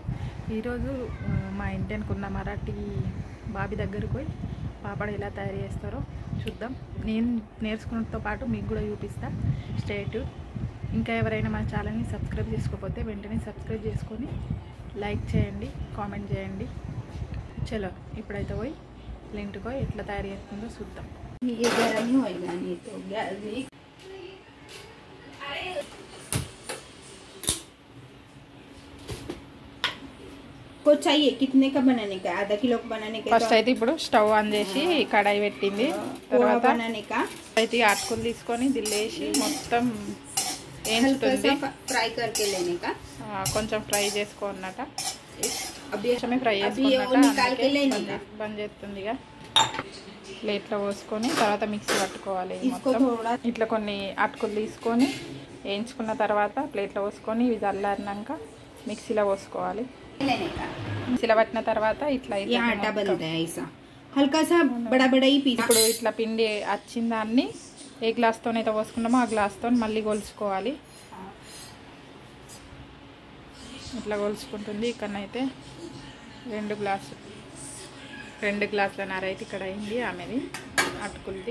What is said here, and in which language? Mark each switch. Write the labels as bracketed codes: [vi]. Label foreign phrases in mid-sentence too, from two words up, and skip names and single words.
[te] ఈరోజు మా ఇంటి అనుకున్న మరాఠీ బాబీ దగ్గరకు పోయి పాపడ్ ఎలా తయారు చేస్తారో చూద్దాం. నేను నేర్చుకున్నతో పాటు మీకు కూడా చూపిస్తా. స్టేట్ ఇంకా ఎవరైనా మా ఛానల్ని సబ్స్క్రైబ్ చేసుకోకపోతే వెంటనే సబ్స్క్రైబ్ చేసుకొని లైక్ చేయండి, కామెంట్ చేయండి. చలో ఇప్పుడైతే పోయి ఇంటికో ఎట్లా తయారు చేస్తుందో చూద్దాం. [hi] चाहिए कितने का बनाने का? आधा किलो का बनाने का. [te] ఫస్ట్ అయితే ఇప్పుడు స్టవ్ ఆన్ చేసి కడాయి పెట్టింది. తర్వాత [hi] बनाने का [te] అయితే అటుకులు తీసుకొని దిల్లేసి మొత్తం ఏంచుతుంది. [hi] फ्राई करके लेने का. [te] కొంచెం ఫ్రై చేసుకోన్నట. [hi] अभी [te] ఫ్రై [hi] निकाल के लेने का. [te] బంద్ చేస్తుంది. ఇక ప్లేట్లో పోసుకొని తర్వాత మిక్సీ పట్టుకోవాలి. ఇట్లా కొన్ని అటుకులు తీసుకొని వేయించుకున్న తర్వాత ప్లేట్లో పోసుకొని ఇవి చల్లారినాక మిక్సీలో పోసుకోవాలి. మిక్సీలో పట్టిన తర్వాత ఇట్లా [hi] हल्का सा बड़ा बड़ा ही पीस. [te] ఇప్పుడు ఇట్లా పిండి వచ్చిన దాన్ని ఏ గ్లాస్తోనైతే పోసుకున్నామో ఆ గ్లాస్తో మళ్ళీ కొలుచుకోవాలి. ఇట్లా కొలుచుకుంటుంది. ఇక్కడనైతే 2 గ్లాసులన్నర అయితే ఇక్కడ అయింది ఆమెది అటుకులది.